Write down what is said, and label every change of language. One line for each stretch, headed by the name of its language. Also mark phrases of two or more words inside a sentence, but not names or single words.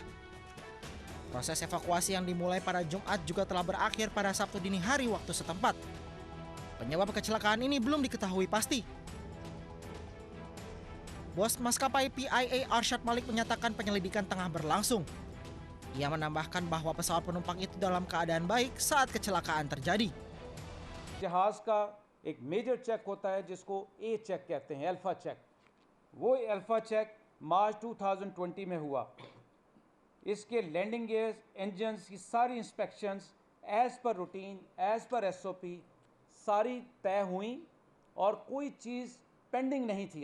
Indonesian: Proses evakuasi yang dimulai pada Jumat juga telah berakhir pada Sabtu dini hari waktu setempat. Penyebab kecelakaan ini belum diketahui pasti. Bos maskapai PIA Arsyad Malik menyatakan penyelidikan tengah berlangsung. Ia menambahkan bahwa pesawat penumpang itu dalam keadaan baik saat kecelakaan terjadi.
Urdu: جہاز کا ایک
English: major check
Urdu: ہوتا ہے جس کو
English: A check
Urdu: کہتے ہیں,
English: alpha check.
Urdu: وہ
English: alpha check
Urdu: مارچ 2020 میں ہوا. اس کے
English: landing gears, engines
Urdu: کی ساری انسپیکشنز
English: as per routine, as per SOP
Urdu: ساری طے ہوئی اور کوئی چیز پینڈنگ نہیں تھی.